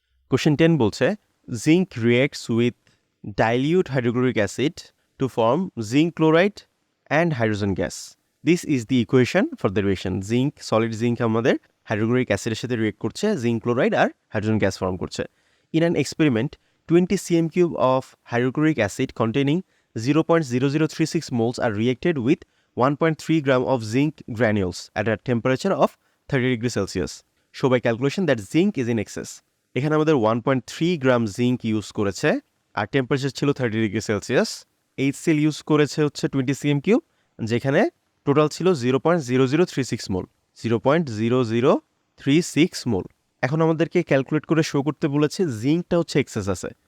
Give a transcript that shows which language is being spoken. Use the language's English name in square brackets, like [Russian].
[English] question 10 [Bangla] বলছে [English] Zinc reacts with dilute hydrochloric acid to form zinc chloride and hydrogen gas. This is the equation for the reaction. [Bangla] Zinc, solid zinc আমাদের hydrochloric অ্যাসিডের সাথে react করছে, zinc chloride আর hydrogen gas form করছে। [English] In an experiment 20 cm³ of hydrochloric acid containing 0.0036 moles are reacted with 1.3 gram of zinc granules at a temperature of 30 degrees Celsius. Show by calculation that zinc is in excess. [Bangla] এখানে আমাদের 1.3 গ্রাম zinc use করেছে আর temperature ছিল 30 degree Celsius. HCl use করেছে হচ্ছে 20 cm³, যেখানে total ছিল 0.0036 মোল, 0.0036 মোল। এখন আমাদেরকে ক্যালকুলেট করে শো করতে বলেছে জিঙ্কটা হচ্ছে এক্সেস আছে।